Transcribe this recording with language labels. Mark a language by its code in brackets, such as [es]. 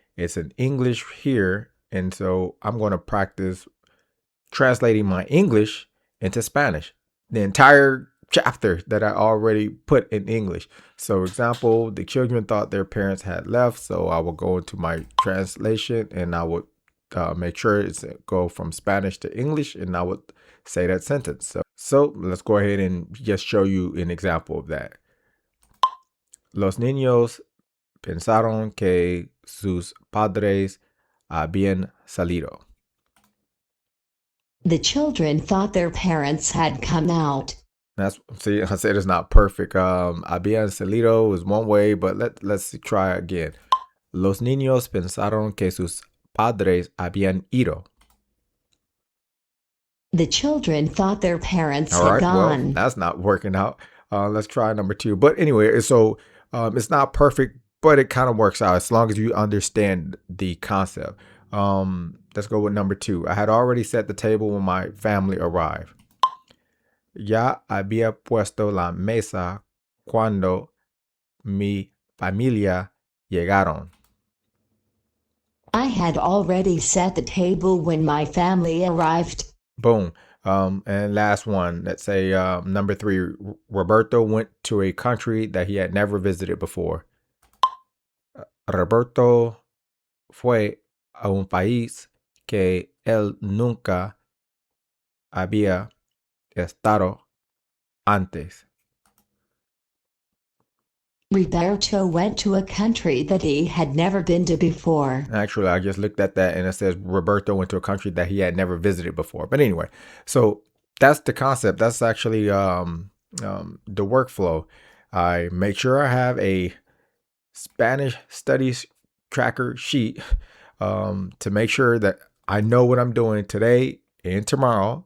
[en] It's in English here. And so I'm going to practice translating my English into Spanish, the entire chapter that I already put in English. So, for example, the children thought their parents had left. So I will go into my translation and I would make sure it's go from Spanish to English, and I would say that sentence. So let's go ahead and just show you an example of that. [es] Los niños pensaron que sus padres habían salido. [en] The children thought their parents had come out. See, I said it's not perfect. [es] Habían salido [en] is one way, but let's try again. [es] Los niños pensaron que sus padres habían ido. [en] The children thought their parents had gone. Well, that's not working out. Let's try number 2. But anyway, so it's not perfect, but it kind of works out as long as you understand the concept. Let's go with number 2. I had already set the table when my family arrived. [es] Ya había puesto la mesa cuando mi familia llegaron. [en] I had already set the table when my family arrived. Boom. And last one, let's say number 3, Roberto went to a country that he had never visited before. [es] Roberto fue a un país que él nunca había estado antes. [en] Roberto went to a country that he had never been to before. Actually, I just looked at that and it says Roberto went to a country that he had never visited before. But anyway, so that's the concept. That's actually the workflow. I make sure I have a Spanish studies tracker sheet to make sure that I know what I'm doing today and tomorrow.